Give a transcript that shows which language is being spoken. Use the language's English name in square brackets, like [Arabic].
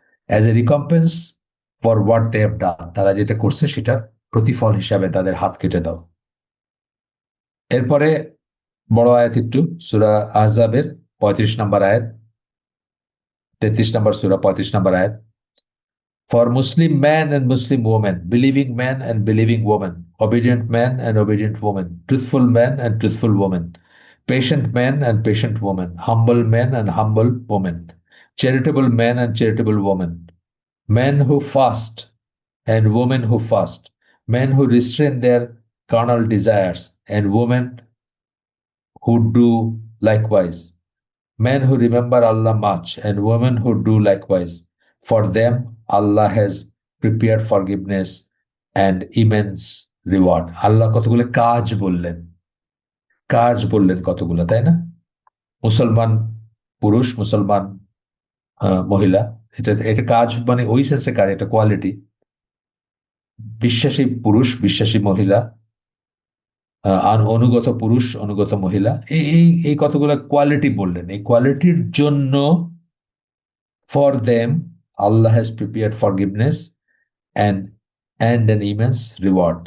[English] as a recompense for what they have done, [Bangla] তারা যেটা করছে সেটার প্রতিফল হিসাবে তাদের হাত কেটে দাও। এরপরে বড় আয়াত একটু, সূরা আহজাবের 35 নম্বর আয়াত, 33 নম্বর সূরা, 35 নম্বর আয়াত। [English] For Muslim man and Muslim woman, believing man and believing woman, obedient man and obedient woman, truthful man and truthful woman, patient man and patient woman, humble man and humble woman, charitable man and charitable woman, men who fast and women who fast, men who restrain their carnal desires and women who do likewise, men who remember Allah much and women who do likewise. For them, Allah has prepared forgiveness and immense reward. [Bangla] আল্লাহ কতগুলো কাজ বললেন, কাজ বললেন কতগুলো, তাই না? মুসলমান পুরুষ, মুসলমান মহিলা, এটা এটা কাজ মানে ওই সেন্সে কাজ, এটা কোয়ালিটি। বিশ্বাসী পুরুষ, বিশ্বাসী মহিলা, আর অনুগত পুরুষ, অনুগত মহিলা, এই এই এই কতগুলো কোয়ালিটি বললেন, এই কোয়ালিটির জন্য [English] for them, Allah has prepared forgiveness and an immense reward.